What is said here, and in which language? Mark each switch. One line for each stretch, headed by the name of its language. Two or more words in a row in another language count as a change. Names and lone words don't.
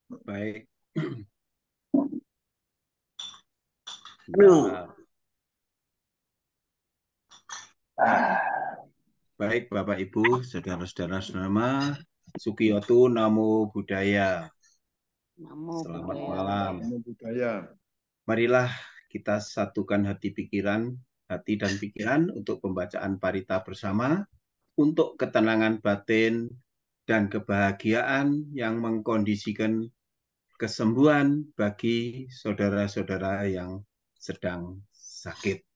Indonesian: Baik, Yuk. sebentar. Baik, Bapak Ibu, saudara-saudara semua,
Pali: Sukiyoto Namo Buddhaya. Namo
Indonesian: Selamat
Pali: Buddhaya.
Indonesian: malam.
Pali: Namo Buddhaya.
Indonesian: Marilah kita satukan hati dan pikiran untuk pembacaan parita bersama, untuk ketenangan batin dan kebahagiaan yang mengkondisikan kesembuhan bagi saudara-saudara yang sedang sakit.